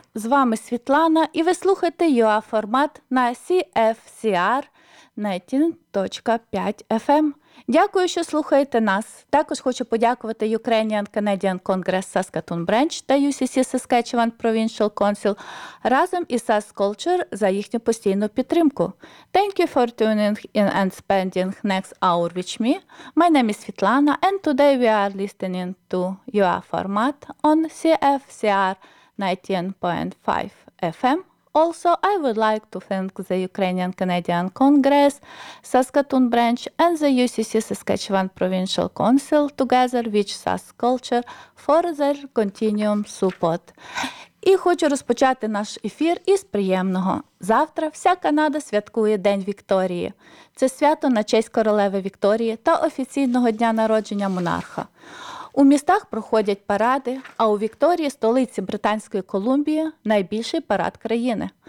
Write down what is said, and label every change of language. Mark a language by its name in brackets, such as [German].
[Ukrainian] З вами Світлана, і ви слухаєте UA-формат на CFCR19.5FM. Дякую, що слухаєте нас. Також хочу подякувати Ukrainian Canadian Congress Saskatoon Branch та UCC Saskatchewan Provincial Council разом із SAS Culture за їхню постійну підтримку. [English] Thank you for tuning in and spending next hour with me. My name is Svetlana and today we are listening to UA-формат on CFCR 19.5 FM. Also, I would like to thank the Ukrainian Canadian Congress, Saskatoon Branch, and the UCC Saskatchewan Provincial Council, together with SAS Culture, for their continuum support. [Ukrainian] І хочу розпочати наш ефір із приємного. Завтра вся Канада святкує День Вікторії. Це свято на честь королеви Вікторії та офіційного дня народження монарха. У містах проходять паради, а у Вікторії, столиці Британської Колумбії, найбільший парад країни.